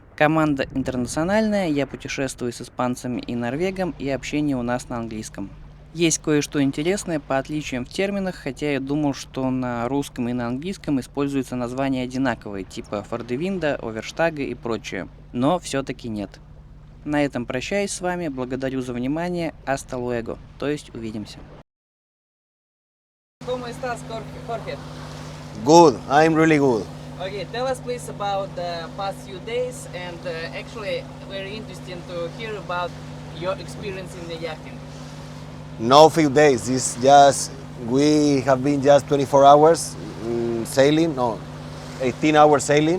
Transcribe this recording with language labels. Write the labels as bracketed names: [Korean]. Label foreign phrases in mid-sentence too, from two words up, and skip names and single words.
[Russian] Команда интернациональная, я путешествую с испанцами и норвегом, и общение у нас на английском. Есть кое-что интересное по отличиям в терминах, хотя я думал, что на русском и на английском используются названия одинаковые, типа фордевинда, оверштага и прочее. Но все-таки нет. На этом прощаюсь с вами, благодарю за внимание, [Spanish] hasta luego, [Russian] то есть увидимся. [Spanish] ¿Cómo estás, Jorge? [English] Good, I'm really good. Okay, tell us please about the past few days, and actually very interesting to hear about your experience in the yachting. No few days, it's just, we have been just 24 hours sailing, no, 18 hours sailing.